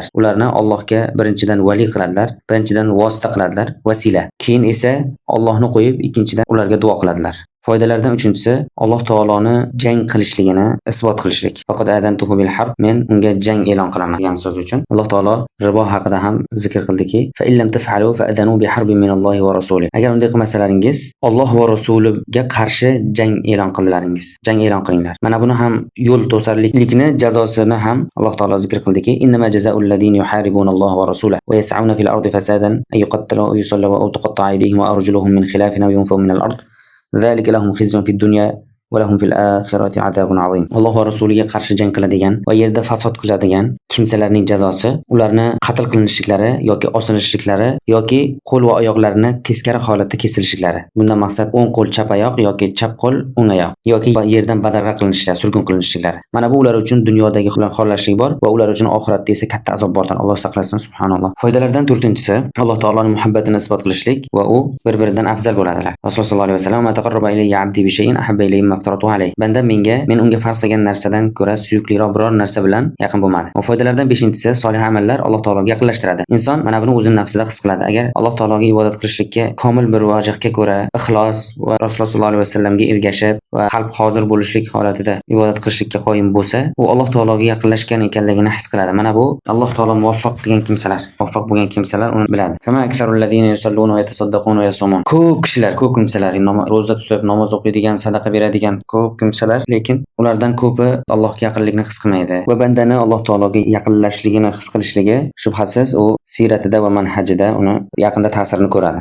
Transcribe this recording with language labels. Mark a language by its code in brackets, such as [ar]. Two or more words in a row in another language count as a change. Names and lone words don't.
[uz] Ularni Allohga birinchidan vali qiladilar, birinchidan vosita qiladilar, vasila. Keyin esa Allohni qo'yib, ikkinchidan ularga duo qiladilar. Foydalardan uchinchisi, Alloh taoloni jang qilishligini isbot qilishlik. Faqat [ar] آذنته بالحرب, [uz] men unga jang e'lon qilaman degan so'z uchun Alloh taolo ribo haqida ham zikr qildiki, [ar] فإن لم تفعلوا فأذنوا بحرب من الله ورسوله. [uz] Agar unday qilmasalaringiz, Alloh va rasuliga qarshi jang e'lon qildilaringiz. Jang e'lon qilinglar. Mana buni ham yo'l to'sarlikni jazosini ham Alloh taolo zikr qildiki, [ar] إنما جزاء الذين يحاربون الله ورسوله ويسعون في الأرض فسادا أن يقتلوا أو يصلبوا أو تقطع أيديهم وأرجلهم من خلاف أو ينفوا من الأرض. ذلك لهم خزي في الدنيا ولهم في الآخرة عذاب عظيم. [uz] Alloh va rasuliga qarshi jang qiladigan va yerda fasod qiladigan kimsalarning jazosi ularni qatl qilinishliklari yoki osilishliklari yoki qo'l va oyoqlarini teskari holatda kesilishliklari. Bundan maqsad o'ng qo'l chap oyoq yoki chap qo'l o'ng oyoq yoki yerdan badarg'a qilinishlari, surgun qilinishlari. Mana bu ular uchun dunyodagi xorlashlik bor va ular uchun oxiratda esa katta azob bordir. Alloh saqlasin, subhanalloh. Foydalardan 4-inchisi, Alloh taoloning muhabbatini isbot qilishlik va u bir-biridan afzal bo'ladilar. Rasululloh [ar] صلى الله عليه وسلم: "ما تقرب إلي عبدي بشيء أحب إلي مما افترضته عليه." [uz] Banda men unga farz qilgan narsadan ko'ra suyukliroq biror narsa bilan yaqin bo'lmadi. Va foydalardan 5-inchisi, solih amallar Alloh taologa yaqinlashtiradi. Inson mana buni o'zining nafsida his qiladi. Agar Alloh taologa ibodat qilishlikka komil bir vajhga ko'ra ixlos va Rasululloh [ar] صلى الله عليه وسلم [uz] ergashib va qalb hozir bo'lishlik holatida ibodat qilishlikka qoyim bo'lsa, u Alloh taologa yaqinlashgan ekanligini his qiladi. Mana bu Alloh taolo muvaffaq qilgan kimsalar, muvaffaq bo'lgan kimsalar uni biladi. [ar] كما أكثر الذين يصلون ويتصدقون ويصومون. [uz] Ko'p kishilar, ko'p kimsalar roza tutib, namoz o'qiydigan, sadaqa beradigan qilayotgan ko'p kimsalar, lekin ulardan ko'pi Allohga yaqinlikni his qilmaydi va bandani Alloh taologa yaqinlashligini his qilishligi shubhasiz u siyratida va manhajida uni yaqinda ta'sirini ko'radi.